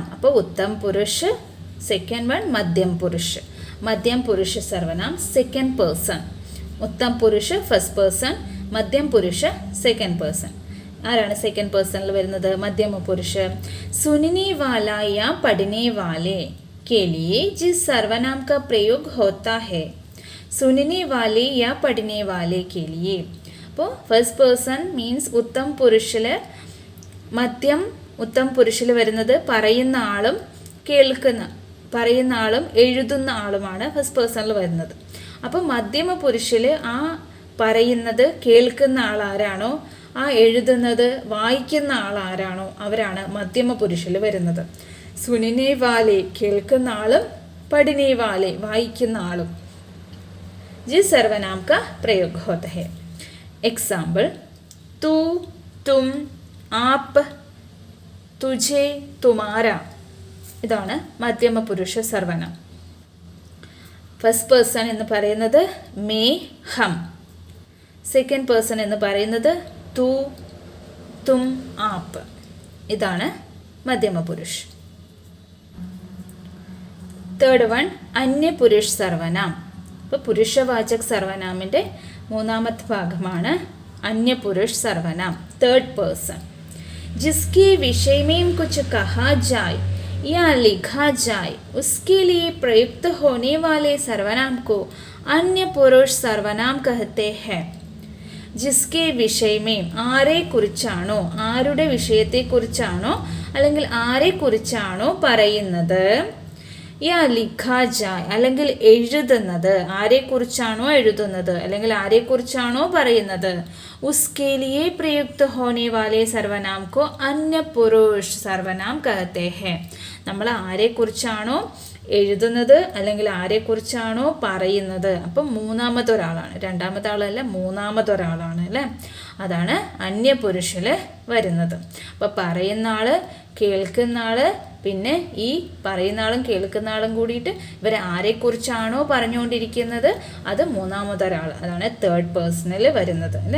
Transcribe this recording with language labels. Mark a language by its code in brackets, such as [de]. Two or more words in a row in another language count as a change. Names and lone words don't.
[ml] അപ്പോൾ [hi] उत्तम पुरुष, [en] second one [hi] मध्यम पुरुष. [ml] മധ്യം പുരുഷ സർവനാം [en] second person. [hi] उत्तम पुरुष [en] first person, [hi] मध्यम पुरुष [en] second person. [ml] ആരാണ് സെക്കൻഡ് പേഴ്സണിൽ വരുന്നത്? മധ്യമ പുരുഷ്. [hi] सुनने वाला या पढ़ने वाले के लिए जिस सर्वनाम का प्रयोग होता है। सुनने वाले या पढ़ने वाले के लिए. [ml] അപ്പോൾ [en] first person means [ml] ഉത്തം പുരുഷിൽ, മധ്യം ഉത്തം പുരുഷിൽ വരുന്നത് പറയുന്ന ആളും പറയുന്ന ആളും എഴുതുന്ന ആളുമാണ് ഫസ്റ്റ് പേഴ്സണിൽ വരുന്നത്. അപ്പോൾ മധ്യമ പുരുഷിൽ ആ പറയുന്നത് കേൾക്കുന്ന ആൾ ആരാണോ, ആ എഴുതുന്നത് വായിക്കുന്ന ആൾ ആരാണോ അവരാണ് മധ്യമ പുരുഷിൽ വരുന്നത്. [hi] सुनने वाले [ml] കേൾക്കുന്ന ആളും, [hi] पढ़ने वाले [ml] വായിക്കുന്ന ആളും. [hi] जिस सर्वनाम का प्रयोग होता है. एग्जाम्पल तू, तुम, आप, तुझे, तुम्हारा. [ml] ഇതാണ് മധ്യമ പുരുഷ സർവനാം. [en] first person [ml] എന്ന് പറയുന്നത് [hi] मैं, हम. [en] second person [ml] എന്ന് പറയുന്നത് [hi] तू, तुम, आप. [ml] ഇതാണ് മധ്യമ പുരുഷ്. [en] third one [ml] അന്യപുരുഷ സർവനാം. ഇപ്പോൾ പുരുഷവാചക സർവനാമിൻ്റെ മൂന്നാമത്തെ ഭാഗമാണ് അന്യപുരുഷ സർവനാം, [en] third person. [hi] जिसके विषय में कुछ कहा जाए या लिखा जाए उसके लिए प्रयुक्त होने वाले सर्वनाम को अन्य पुरुष सर्वनाम कहते हैं. जिसके विषय में [ml] ആരെ കുറിച്ചാണോ, ആരുടെ വിഷയത്തെ കുറിച്ചാണോ അല്ലെങ്കിൽ ആരെ കുറിച്ചാണോ പറയുന്നത്, [hi] या लिखा जाए [ml] അല്ലെങ്കിൽ എഴുതുന്നത്, ആരെക്കുറിച്ചാണോ എഴുതുന്നത് അല്ലെങ്കിൽ ആരെക്കുറിച്ചാണോ പറയുന്നത്, [hi] उसके लिए प्रयुक्त होने वाले सर्वनाम को अन्य पुरुष सर्वनाम कहते हैं. [ml] നമ്മൾ ആരെക്കുറിച്ചാണോ എഴുതുന്നത് അല്ലെങ്കിൽ ആരെക്കുറിച്ചാണോ പറയുന്നത്, അപ്പം മൂന്നാമത്തെ ഒരാളാണ്, രണ്ടാമത്തെ ആളല്ല മൂന്നാമത്തെ ഒരാളാണ് അല്ലേ, അതാണ് അന്യപുരുഷിൽ വരുന്നത്. അപ്പം പറയുന്ന ആള്, കേൾക്കുന്ന ആള്, പിന്നെ ഈ പറയുന്ന ആളും കേൾക്കുന്ന ആളും കൂടിയിട്ട് ഇവരെ ആരെക്കുറിച്ചാണോ പറഞ്ഞുകൊണ്ടിരിക്കുന്നത് അത് മൂന്നാമതൊരാൾ, അതാണ് തേർഡ് പേഴ്സണിൽ വരുന്നത് അല്ലേ.